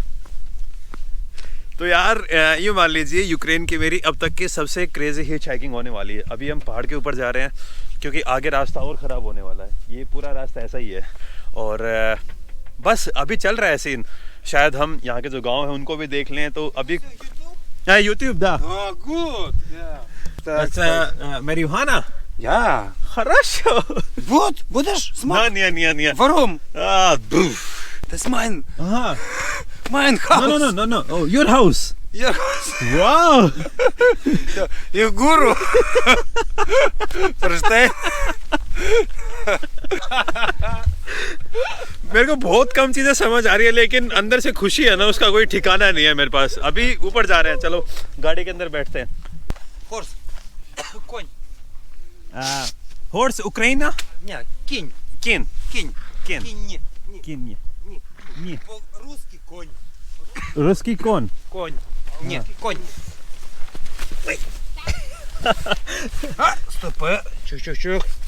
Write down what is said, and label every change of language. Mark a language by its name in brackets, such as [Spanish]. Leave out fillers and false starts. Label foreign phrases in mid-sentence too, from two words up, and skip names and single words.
[Hindi] तो यार ये मान लीजिए यूक्रेन की मेरी अब तक की सबसे क्रेजी [English] hitch hiking [Hindi] होने वाली है। अभी हम पहाड़ के ऊपर जा रहे हैं क्योंकि आगे रास्ता और ख़राब होने वाला है। ये पूरा रास्ता ऐसा ही है और बस अभी चल रहा है सीन। शायद हम यहाँ के जो गांव हैं उनको भी देख लें। तो अभी YouTube да. [English] О, good. [Russian] Это марихуана? Я. Хорошо. Вот, [Ukrainian] будеш смак? [Russian] Не. [German] Варум. Буф. Das ist mein Haus. [English] No. Oh, your house. [Russian] Я [English] Wow. их гуру. Ферштейн. [Hindi] मेरे को बहुत कम चीजें समझ आ रही है, लेकिन अंदर से खुशी है ना उसका कोई ठिकाना नहीं है मेरे पास। अभी ऊपर जा रहे हैं, चलो गाड़ी के अंदर बैठते हैं। [Russian] Хорс. Конь. [Ukrainian] Horse Україна? Ні, кінь. Кін. Кінь. Кін. Кінь, ні. Ні. Кін, ні. Ні. Ні. [Russian] По-русски конь. Русський кон. Конь. Ні, конь. Ой. Стопе. Чух-чух-чух.